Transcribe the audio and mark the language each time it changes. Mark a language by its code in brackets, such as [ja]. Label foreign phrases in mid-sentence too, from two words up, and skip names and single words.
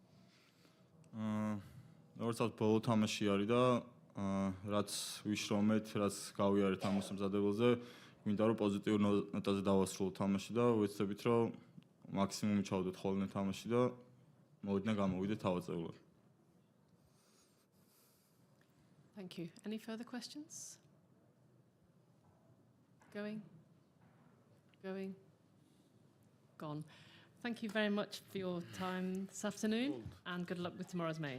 [ka] როგორც ბოლო თამაში არის და რაც ვიშრომეთ, რაც გავიარეთ ამ მოსამზადებელზე, მინდა რომ პოზიტიურ ნოტაზე დავასრულოთ თამაში და ვეცდებით რომ მაქსიმუმი ჩავდოთ ხოლმე თამაში და მოვიდნენ გამოვიდეთ თავაწეულად. [en] Thank you. Any further questions? Going? Gone. Thank you very much for your time this afternoon and good luck with tomorrow's main.